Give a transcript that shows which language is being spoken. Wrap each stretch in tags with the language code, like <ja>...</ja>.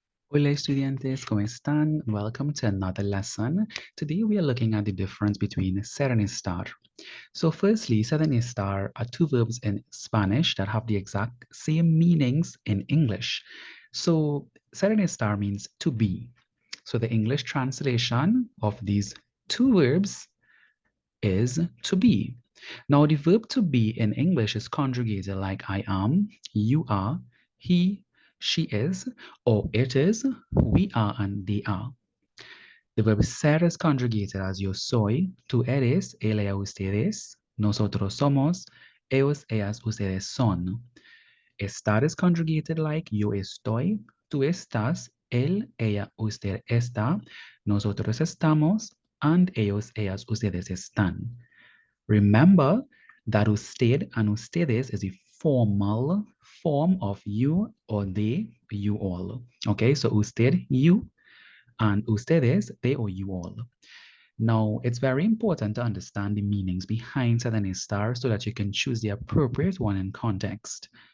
<es>Hola estudiantes, ¿cómo están?</es> <en>Welcome to another lesson. Today we are looking at the difference between ser and estar. So firstly, ser and estar are two verbs in Spanish that have the exact same meanings in English. So ser and estar means to be. So the English translation of these two verbs is to be. Now the verb to be in English is conjugated like I am, you are, he, she is, or it is, we are, and they are. The verb ser is conjugated as</en> <es>yo soy, tú eres, él, ella, ustedes, nosotros somos, ellos, ellas, ustedes son.</es> <en>Estar is conjugated like</en> <es>yo estoy, tú estás, él, ella, usted está, nosotros estamos,</es> <en>and</en> <es>ellos, ellas, ustedes están.</es> <en>Remember that usted and ustedes is a formal form of you or they, you all. Okay, so usted, you, and ustedes, they or you all. Now, it's very important to understand the meanings behind ser and estar so that you can choose the appropriate one in context.</en>